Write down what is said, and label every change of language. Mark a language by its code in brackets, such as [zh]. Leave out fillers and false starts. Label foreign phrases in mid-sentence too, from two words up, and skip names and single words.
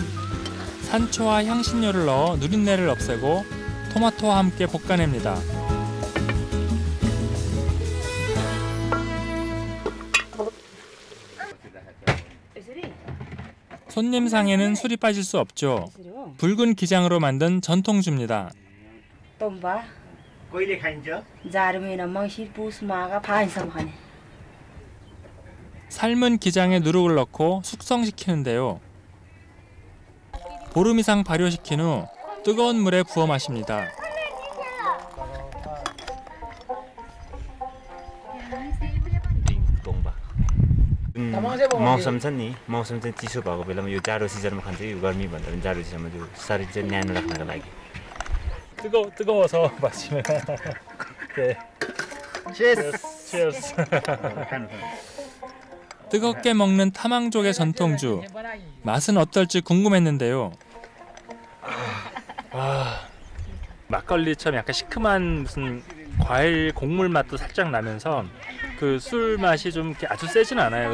[ko] 산초와 향신료를 넣어 누린내를 없애고 토마토와 함께 볶아냅니다. 손님상에는 술이 빠질 수 없죠. 붉은 기장으로 만든 전통주입니다. 똥바 [ne] कहिले खाइन्छ? जाडो महिना मङ्सिर पुस माघ फाइन्छ भने [ko] 삶은 기장에 누룩을 넣고 숙성시키는데요. 보름 이상 발효시킨 후 뜨거운 물에 부어 마십니다. [ne] मौसम छ नि मौसम चाहिँ चिसो भएको बेलामा यो जाडो सिजनमा खान्छ यो गर्मी भन्दा पनि जाडो सिजनमा त्यो शरीर चाहिँ न्यानो राख्नको लागि [ko] 뜨거워서 마시면. 네. [en] Cheers. [ko] 뜨겁게 먹는 타망족의 전통주. 맛은 어떨지 궁금했는데요. 막걸리처럼 약간 시큼한 무슨 과일 곡물 맛도 살짝 나면서 그 술 맛이 좀 이렇게 아주 세진 않아요.